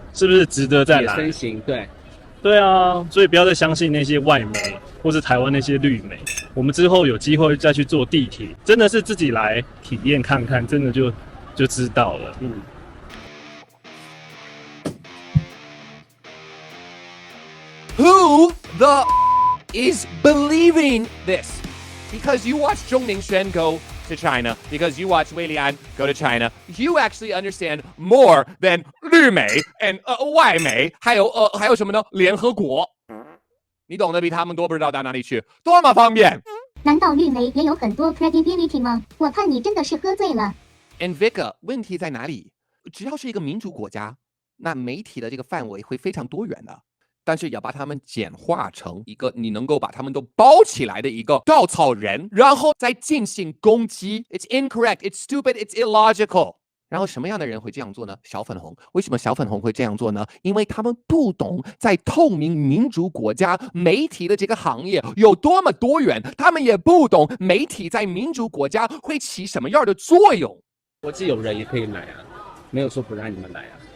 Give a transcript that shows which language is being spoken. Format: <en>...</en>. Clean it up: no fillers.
<zh>是不是值得再来？野生型，对。对啊，所以不要再相信那些外媒或是台湾那些绿媒。我们之后有机会再去坐地铁，真的是自己来体验看看，真的就知道了。</zh> <en>Who the is believing this? Because you watch Zhong Mingxuan go to China, because you watch Wei Lian go to China, you actually understand more than 绿媒 and 外媒，</en> <zh>还有什么呢？联合国，你懂得比他们多，不知道到哪里去，多么方便。难道绿媒也有很多 credibility 吗？我看你真的是喝醉了。 And Vika， 问题在哪里？只要是一个民主国家，那媒体的这个范围会非常多元的。但是要把他们简化成一个你能够把他们都包起来的一个稻草人，然后再进行攻击。</zh> <en>It's incorrect, it's stupid, it's illogical.</en> <zh>然后什么样的人会这样做呢？小粉红。为什么小粉红会这样做呢？因为他们不懂在透明民主国家媒体的这个行业有多么多元，他们也不懂媒体在民主国家会起什么样的作用。国际友人也可以来啊，没有说不让你们来啊。</zh>